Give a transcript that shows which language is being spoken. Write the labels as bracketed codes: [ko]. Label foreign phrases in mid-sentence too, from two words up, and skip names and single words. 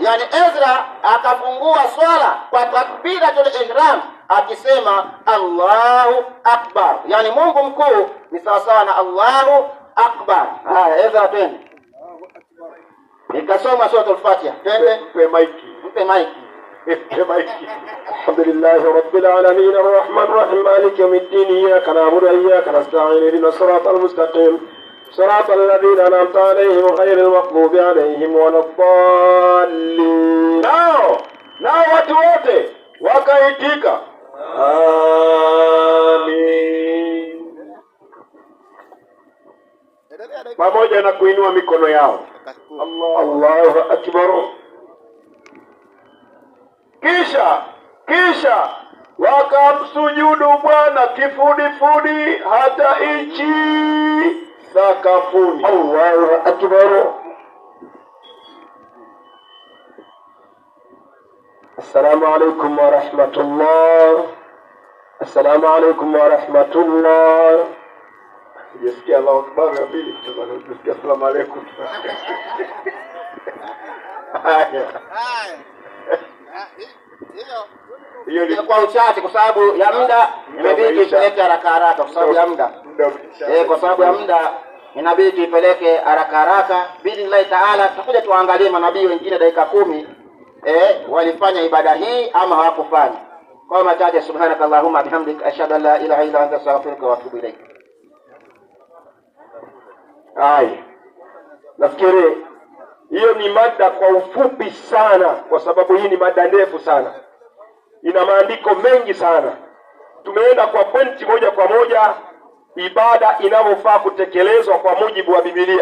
[sw] Yaani Ezra akafungua swala kwa [ar] تكبيرة الإحرام [sw] akisema [ar] الله أكبر. [sw] Yaani Mungu mkuu ni sawa na [ar] الله أكبر. [sw] Haya, Ezra twende. Nikasoma sura al-Fatiha. Twende. Mpe maiki. [ar] الحمد لله رب العالمين الرحمن الرحيم مالك يوم الدين إياك نعبد وإياك نستعين اهدنا الصراط المستقيم صراط الذين أنعمت عليهم غير المغضوب عليهم ولا الضالين. [sw] Nao watu wote wakaitika amin, pamoja na kuinua mikono yao. [ar] الله أكبر. [sw] Kisha wakamsujudu Bwana kifudifudi hata nchi sakafuni. [ar] الله أكبر. السلام عليكم ورحمة الله. السلام عليكم ورحمة الله. [sw] Sijasikia [ar] الله أكبر [sw] ya pili, tutasikia [ar] السلام عليكم. [sw] Hiyo ni kwa uchache kwa sababu ya muda, imebidi ipeleke haraka kwa sababu ya muda. Kwa sababu ya muda inabidi ipeleke haraka. [ar] بالله تعالى [sw] tutakuja tuangalie manabii wengine dakika 10 walifanya ibada hii ama hawakufanya. Kwa machache, [ar] سبحانك اللهم وبحمدك أشهد أن لا إله إلا أنت أستغفرك وأتوب إليك. [sw] Nafikiri Hiyo ni mada kwa ufupi sana, kwa sababu hii ni mada ndefu sana, ina maandiko mengi sana. Tumeenda kwa pointi moja kwa moja, ibada inavyofaa kutekelezwa kwa mujibu wa Biblia.